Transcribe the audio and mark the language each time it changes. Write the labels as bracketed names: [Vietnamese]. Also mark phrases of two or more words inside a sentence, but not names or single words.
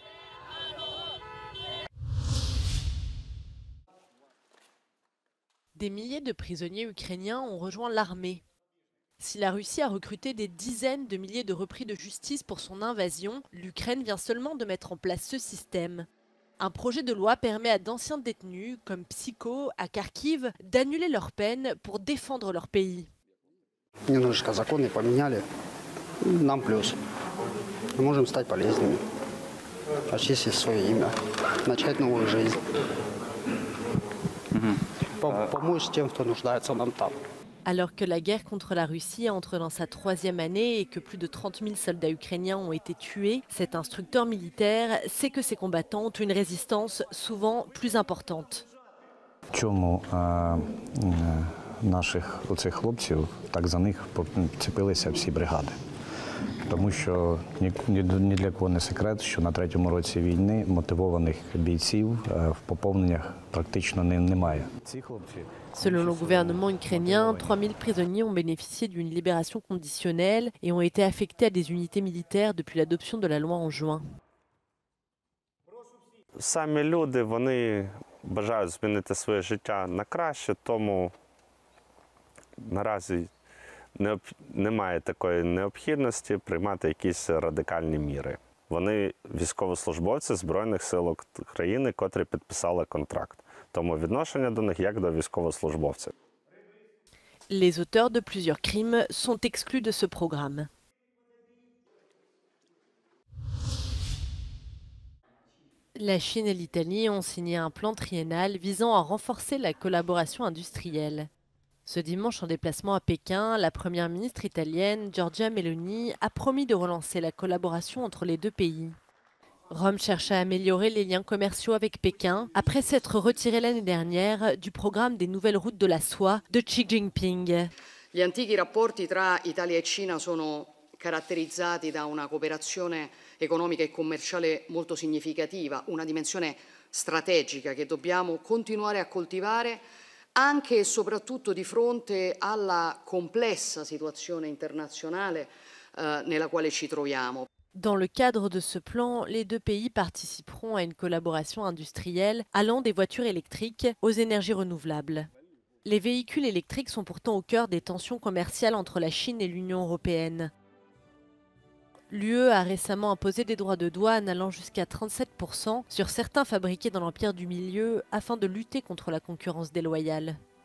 [French] Des milliers de prisonniers ukrainiens ont rejoint l'armée. Si la Russie a recruté des dizaines de milliers de repris de justice pour son invasion, l'Ukraine vient seulement de mettre en place ce système. Un projet de loi permet à d'anciens détenus, comme Psycho à Kharkiv, d'annuler leur peine pour défendre leur pays. [Russian] Немножечко законы поменяли, нам плюс. Мы можем стать полезными, очистить свое имя, начать новую жизнь. Помочь тем, кто нуждается нам там. [French] Alors que la guerre contre la Russie entre dans sa 3e année et que plus de 30 000 soldats ukrainiens ont été tués, cet instructeur militaire sait que ses combattants ont une résistance souvent plus importante. [Ukrainian] Чому наших оцих хлопців так за них цепилися всі бригади? Тому що ні для кого не секрет, що на 3-му році війни мотивованих бійців в поповненнях практично немає. Ці хлопці [French] Selon le gouvernement ukrainien, 3000 prisonniers ont bénéficié d'une libération conditionnelle et ont été affectés à des unités militaires depuis l'adoption de la loi en juin. [Ukrainian] Самі люди, вони бажають змінити своє життя на краще, тому наразі немає такої необхідності приймати якісь радикальні міри. Вони військовослужбовці Збройних сил України, котрі підписали контракт. Тому відношення до них як до військовослужбовців. [French] Les auteurs de plusieurs crimes sont exclus de ce programme. La Chine et l'Italie ont signé un plan triennal visant à renforcer la collaboration industrielle. Ce dimanche, en déplacement à Pékin, la première ministre italienne, Giorgia Meloni, a promis de relancer la collaboration entre les deux pays. Rome cherche à améliorer les liens commerciaux avec Pékin après s'être retiré l'année dernière du programme des nouvelles routes de la soie de Xi Jinping. [Italian] Gli antichi rapporti tra Italia e Cina sono caratterizzati da una cooperazione economica e commerciale molto significativa, una dimensione strategica che dobbiamo continuare a coltivare anche e soprattutto di fronte alla complessa situazione internazionale nella quale ci troviamo. [French] Dans le cadre de ce plan, les deux pays participeront à une collaboration industrielle allant des voitures électriques aux énergies renouvelables. Les véhicules électriques sont pourtant au cœur des tensions commerciales entre la Chine et l'Union européenne. L'UE a récemment imposé des droits de douane allant jusqu'à 37% sur certains fabriqués dans l'Empire du Milieu afin de lutter contre la concurrence déloyale.